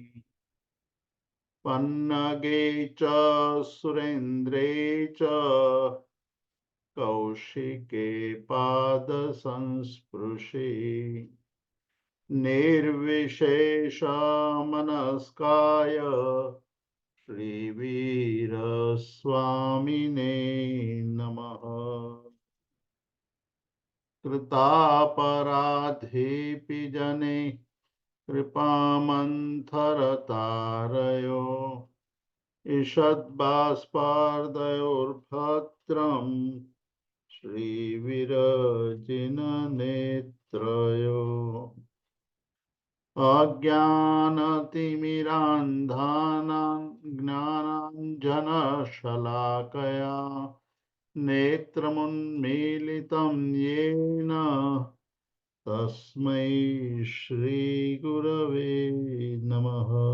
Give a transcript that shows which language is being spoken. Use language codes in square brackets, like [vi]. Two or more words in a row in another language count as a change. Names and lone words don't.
[sa] પન્નગે ચ સુરેન્દ્રે ચ કૌશિકે પાદ સંસ્પૃશે નિર્વિશેષમનસ્કાય શ્રીવીર સ્વામિને નમઃ કૃતાપરાધેપી જને कृपामन्थरतारयो ईषद्बाष्पार्दयोर्भद्रम् श्रीविरजिननेत्रयो अज्ञानतिमिरान्धानां ज्ञानाञ्जनशलाकया नेत्रमुन्मीलितं येन तस्मै श्रीगुरवे नमः।